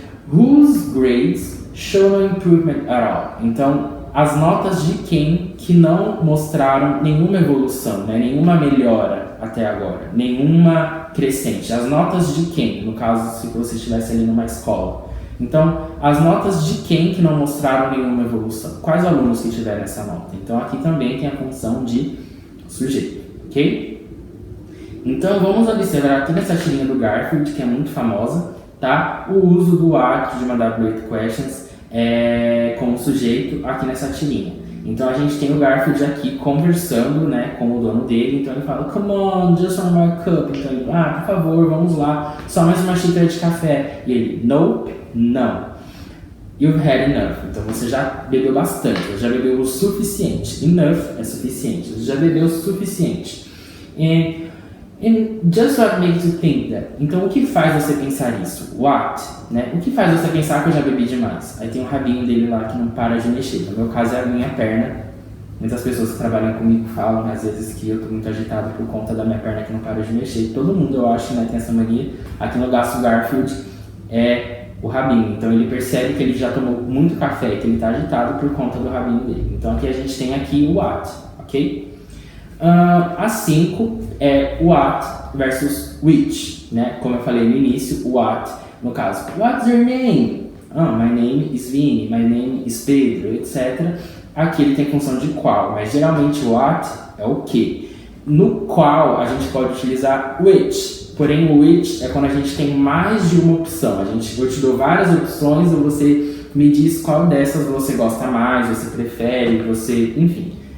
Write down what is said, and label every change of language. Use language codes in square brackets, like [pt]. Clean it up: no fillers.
[en] Whose grades show no improvement at all? [pt] Então, as notas de quem que não mostraram nenhuma evolução, né? Nenhuma melhora até agora, nenhuma crescente. As notas de quem? No caso, se você estivesse ali numa escola. Então, as notas de quem que não mostraram nenhuma evolução? Quais alunos que tiveram essa nota? Então, aqui também tem a função de sujeito, ok? Então, vamos observar aqui nessa tirinha do Garfield, que é muito famosa, tá? O uso do what de mandar 8 questions como sujeito aqui nessa tirinha. Então, a gente tem o Garfield aqui conversando, né, com o dono dele. Então, ele fala, [en] come on, just one more cup. [pt] Então, ele, por favor, vamos lá, só mais uma xícara de café. E ele, nope, não. [en] You've had enough. [pt] Então, você já bebeu bastante, você já bebeu o suficiente. Enough é suficiente, você já bebeu o suficiente. And [en] And just what makes you think that? [pt] Então, o que faz você pensar isso? What? Né? O que faz você pensar que eu já bebi demais? Aí tem o rabinho dele lá que não para de mexer. No meu caso é a minha perna. Muitas pessoas que trabalham comigo falam às vezes que eu tô muito agitado por conta da minha perna que não para de mexer. Todo mundo, eu acho, né, tem essa mania. Aqui no gasto Garfield é o rabinho. Então ele percebe que ele já tomou muito café e que ele tá agitado por conta do rabinho dele. Então aqui a gente tem aqui o what, ok? A 5 é what versus which, né? Como eu falei no início, what, no caso, [en] what's your name? My name is Vini, my name is Pedro, etc. [pt] Aqui ele tem função de qual, mas geralmente o what é o que. No qual a gente pode utilizar which, porém o which é quando a gente tem mais de uma opção. Eu te dou várias opções e você me diz qual dessas você gosta mais, você prefere, você, enfim.